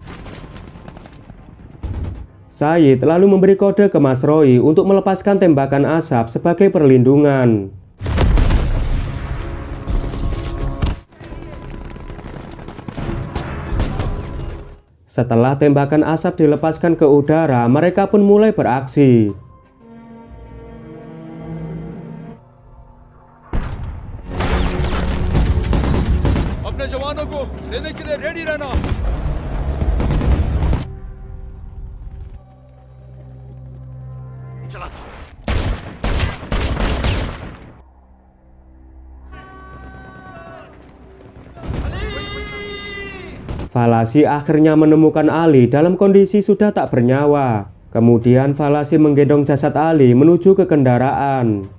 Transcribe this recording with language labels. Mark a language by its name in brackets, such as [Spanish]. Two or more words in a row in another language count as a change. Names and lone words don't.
[Indonesian] Sayid lalu memberi kode ke Mas Roy untuk melepaskan tembakan asap sebagai perlindungan. Setelah tembakan asap dilepaskan ke udara, mereka pun mulai beraksi. [Hindi] अपने जवानों को लेने के लिए रेडी रहना। चला। [Indonesian] Falasi akhirnya menemukan Ali dalam kondisi sudah tak bernyawa. Kemudian Falasi menggendong jasad Ali menuju ke kendaraan.